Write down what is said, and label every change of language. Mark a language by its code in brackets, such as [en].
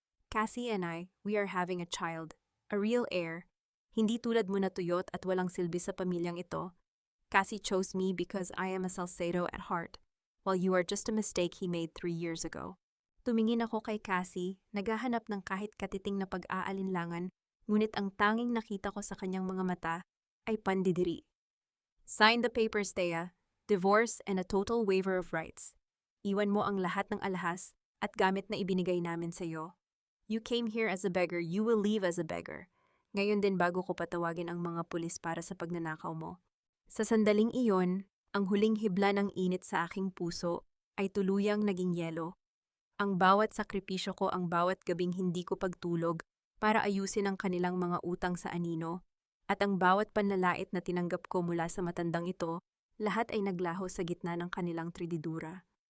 [en] Cassie and I, we are having a child, a real heir. [tl] Hindi tulad mo na tuyot at walang silbi sa pamilyang ito. [en] Cassie chose me because I am a Salcedo at heart, while you are just a mistake he made 3 years ago. [tl] Tumingin ako kay Cassie, naghahanap ng kahit katiting na pag-aalinlangan, ngunit ang tanging nakita ko sa kanyang mga mata ay pandidiri. [en] Sign the papers, Thea. Divorce and a total waiver of rights. [tl] Iwan mo ang lahat ng alahas at gamit na ibinigay namin sa iyo. [en] You came here as a beggar, you will leave as a beggar. [tl] Ngayon din bago ko patawagin ang mga pulis para sa pagnanakaw mo. Sa sandaling iyon, ang huling hibla ng init sa aking puso ay tuluyang naging yelo. Ang bawat sakripisyo ko, ang bawat gabing hindi ko pagtulog para ayusin ang kanilang mga utang sa anino, at ang bawat panlalait na tinanggap ko mula sa matandang ito, lahat ay naglaho sa gitna ng kanilang trididura.